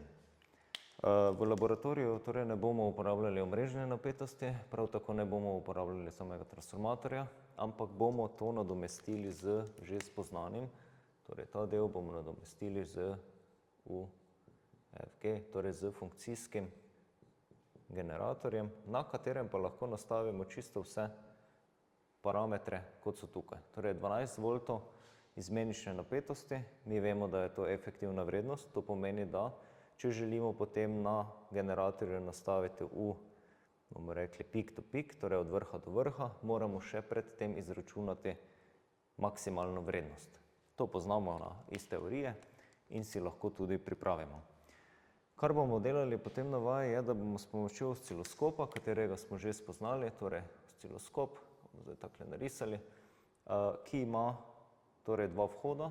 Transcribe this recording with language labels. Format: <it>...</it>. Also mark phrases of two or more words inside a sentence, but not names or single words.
<sl>V laboratoriju torej ne bomo uporabljali omrežne napetosti, prav tako ne bomo uporabljali samega transformatorja, ampak bomo to nadomestili z že spoznanim, torej ta del bomo nadomestili z UFG, torej z funkcijskim generatorjem, na katerem pa lahko nastavimo čisto vse parametre, kot so tukaj. Torej 12 voltov izmenične napetosti, mi vemo, da je to efektivna vrednost, to pomeni, da če želimo potem na generatorju nastaviti bomo rekli</sl> <en>peak to peak,</en> <sl>torej od vrha do vrha, moramo še pred tem izračunati maksimalno vrednost. To poznamo iz teorije in si lahko tudi pripravimo. Kar bomo delali potem na vaji je, da bomo s pomočjo osciloskopa, katerega smo že spoznali, torej osciloskop, bomo zdaj takole narisali, ki ima torej dva vhoda.</sl>